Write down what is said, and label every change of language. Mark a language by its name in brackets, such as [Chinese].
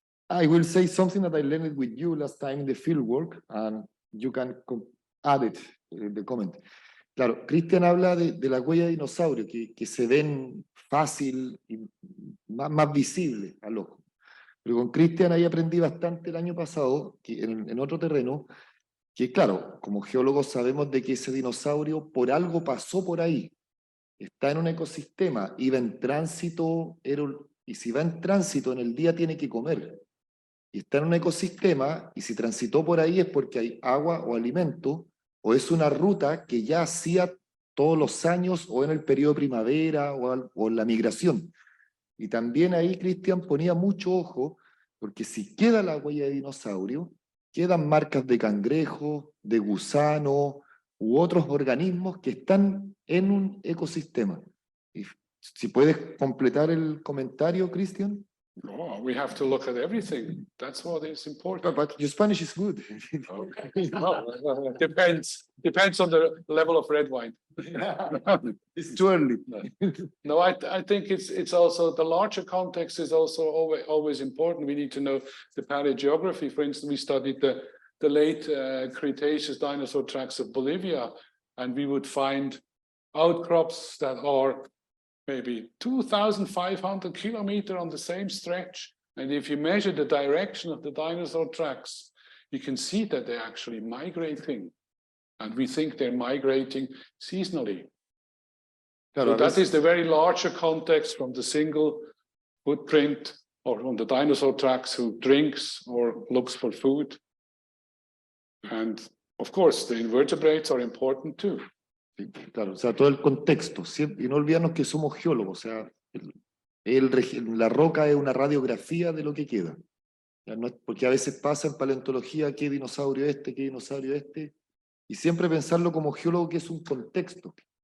[English] I will say something that I learned with you last time in the fieldwork, and you can add it in the comment. [Spanish] Claro, Christian habla de la huella de dinosaurio, que se ven fácil y más visible al ojo. Pero con Christian ahí aprendí bastante el año pasado, que en otro terreno, que claro, como geólogos sabemos de que ese dinosaurio por algo pasó por ahí, está en un ecosistema, iba en tránsito, y si va en tránsito en el día tiene que comer. Y está en un ecosistema, y si transitó por ahí es porque hay agua o alimento, o es una ruta que ya hacía todos los años, o en el periodo de primavera, o en la migración. Y también ahí Christian ponía mucho ojo, porque si queda la huella de dinosaurio, quedan marcas de cangrejo, de gusano, u otros organismos que están en un ecosistema. Y si puedes completar el comentario, Christian. [English] Oh, we have to look at everything. That's what is important. But your Spanish is good. Okay. Well, depends on the level of red wine. It's too early. No, I think it's also the larger context is also always important. We need to know the paleogeography. For instance, we studied the the late Cretaceous dinosaur tracks of Bolivia, and we would find outcrops that are maybe 2,500 kilometers on the same stretch. And if you measure the direction of the dinosaur tracks, you can see that they're actually migrating. And we think they're migrating seasonally. So that is the very larger context from the single footprint or on the dinosaur tracks who drinks or looks for food. And of course, the invertebrates are important too. [Spanish] Sí, claro, o sea, todo el contexto, siempre, y no olvidarnos que somos geólogos, o sea, la roca es una radiografía de lo que queda. Ya no es, porque a veces pasa en paleontología qué dinosaurio este, y siempre pensarlo como geólogo que es un contexto.